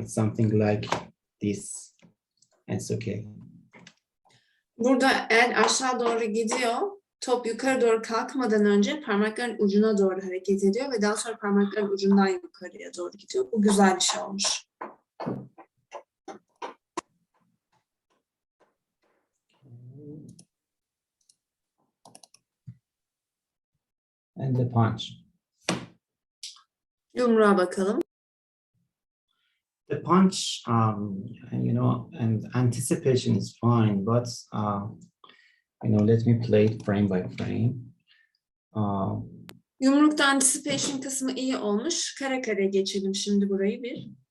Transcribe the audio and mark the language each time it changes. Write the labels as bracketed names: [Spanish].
[English] It's something like this. It's okay. [Turkish] Burada el aşağı doğru gidiyor. Top yukarı doğru kalkmadan önce parmakların ucuna doğru hareket ediyor ve daha sonra parmakların ucundan yukarıya doğru gidiyor. Bu güzel bir şey olmuş. [English] And the punch. [Turkish] Yumruğa bakalım. [English] The punch, and anticipation is fine, but let me play it frame by frame. [Turkish] Yumrukta anticipation kısmı iyi olmuş. Kare kare geçelim şimdi burayı bir.